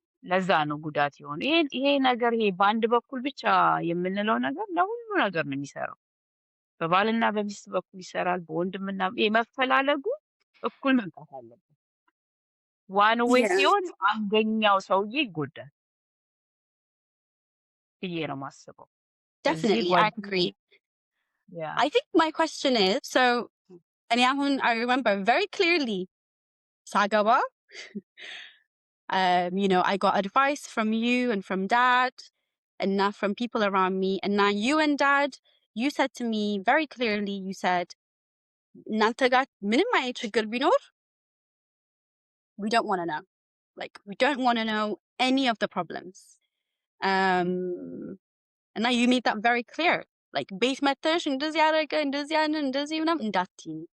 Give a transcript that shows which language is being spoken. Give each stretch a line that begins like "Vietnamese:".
Amharic: ለዛ ነው ጉዳት የሆነ ይሄ ነገር ይሄ በአንድ በኩል ብቻ የምንለው ነገር ለሁሉ ነገር ነው የሚሰራው። በባልና በሚስት በኩል ይሰራል፣ በወንድምና መፈላለጉ እኩል መምጣት አለበት።
English: ዋን ዌይ
Amharic: ያ ሲሆን አንደኛው ሰውዬ ይጎዳል ብዬ ነው የማስበው። ስለዚህ
English: definitely I agree.
Amharic: ያ
English: I think my question is, so and I remember very clearly Sagaba, you know, I got advice from you and from dad and not from people around me, and now you and dad, you said to me very clearly, you said Nantagat minimum
Amharic: ችግር ቢኖር
English: we don't want to know, like we don't want to know any of the problems. And now you made that very clear, like
Amharic: ቤት መተሽ እንደዚህ ያደረገ እንደዚህ ያንን እንደዚህ ምናምን እንዳትዪ.